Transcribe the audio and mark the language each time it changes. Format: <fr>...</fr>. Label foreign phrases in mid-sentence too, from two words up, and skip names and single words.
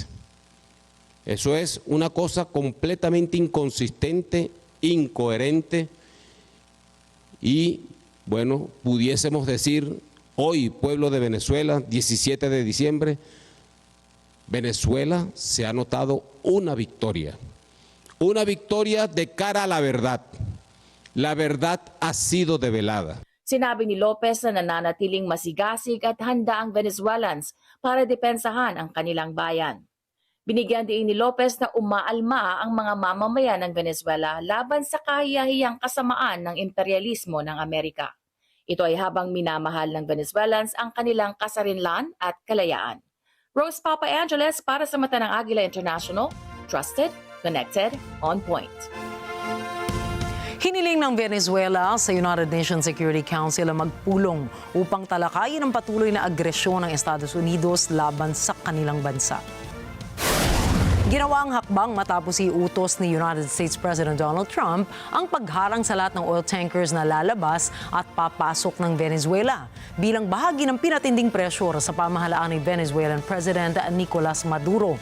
<es>Eso es una cosa completamente inconsistente, incoherente y, bueno, pudiésemos decir hoy, pueblo de Venezuela, 17 de diciembre, Venezuela se ha notado una victoria de cara a la verdad. La verdad ha sido develada.</es> <tl>Sinabi ni Lopez na nananatiling masigasig at handa ang Venezuelans para depensahan ang kanilang bayan. Binigyan din ni Lopez na umaalma ang mga mamamayan ng Venezuela laban sa kahiyahiyang kasamaan ng imperialismo ng Amerika. Ito ay habang minamahal ng Venezuelans ang kanilang kasarinlan at kalayaan. Rose Papa Angeles para sa mata ng Agila International,</tl> <en>trusted, connected, on point.</en> <tl>Hiniling ng Venezuela sa United Nations Security Council ang magpulong upang talakayin ang patuloy na agresyon ng Estados Unidos laban sa kanilang bansa. Ginawa ang hakbang matapos iutos ni United States President Donald Trump ang pagharang sa lahat ng</tl> <en>oil tankers</en> <tl>na lalabas at papasok ng Venezuela bilang bahagi ng pinatinding presyur sa pamahalaan ni Venezuelan President Nicolas Maduro.</tl>